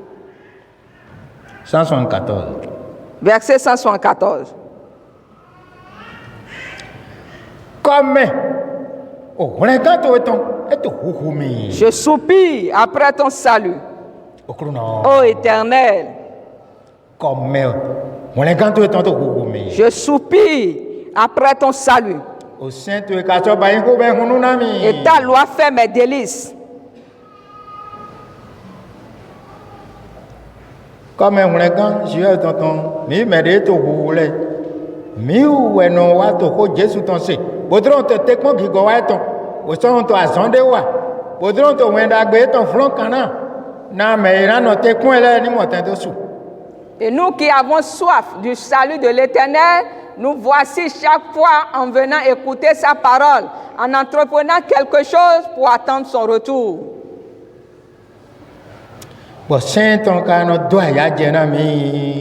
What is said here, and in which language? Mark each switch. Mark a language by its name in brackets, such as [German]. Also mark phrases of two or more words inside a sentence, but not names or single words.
[French] 174. Verset 174. [Fon] Comme o hlẽ gãtɔ etɔn eto hohome [French] Je soupire après ton salut, [Fon] okrunɔ [French] ô Éternel. [Fon] kɔmɛ hlẽ gãtɔ etɔn to hohome [French] Je soupire après ton salut, [Fon] o sẽn to ka tsɔ ba yin ko bɛ hunu na mi [French] et ta loi fait mes délices. [Fon] kɔmɛ hlẽ gã zie tɔtɔn mi mɛ de to hoho lɛ mi wɛnɔ wa to ko jesu tɔn se bodron to te kpɔn gigɔ wa etɔn o sɔn to azɔn de wa bodron to wɛn dagbe etɔn flɔn kana na mɛ yina nɔ te kpɔn lɛ ni mɔtɛn to su. [French] Et nous qui avons soif du salut de l'Éternel, nous voici chaque fois en venant écouter sa parole, en entreprenant quelque chose pour attendre son retour. Bon, Saint-On, quand on doit y aller,